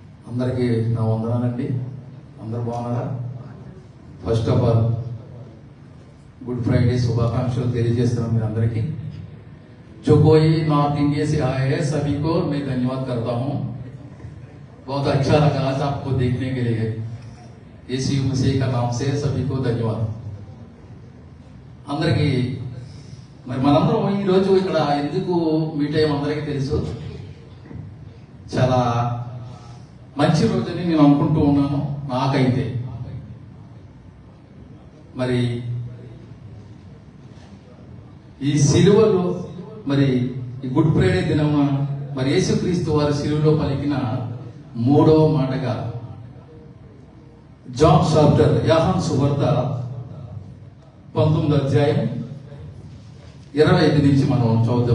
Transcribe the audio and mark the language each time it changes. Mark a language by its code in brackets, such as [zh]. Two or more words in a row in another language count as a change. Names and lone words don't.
[te] అందరికీ నా వందనాలండి. అందరు బాగున్నారా? [en] first of all [te] గుడ్ ఫ్రైడే శుభాకాంక్షలు తెలియజేస్తున్నాను మీరు అందరికీ. [hi] जो कोई नॉर्थ इंडिया से आए हैं सभी को मैं धन्यवाद करता हूँ. बहुत अच्छा लगा आज आपको देखने के लिए. यीशु मसीह का नाम से सभी को धन्यवाद. [te] అందరికీ మరి మనందరం ఈ రోజు ఇక్కడ ఎందుకు మీట్ అయ్యాం అందరికీ తెలుసు. చాలా మంచి రోజని నేను అనుకుంటూ ఉన్నాను. నాకైతే మరి ఈ సిలువలో మరి ఈ గుడ్ ఫ్రైడే దినమున మరి యేసుక్రీస్తు వారి సిలువలో పలికిన మూడవ మాటగా జాన్ చాప్టర్ యోహాను సువార్త 19వ అధ్యాయం 25 నుంచి మనం చదువుదాం.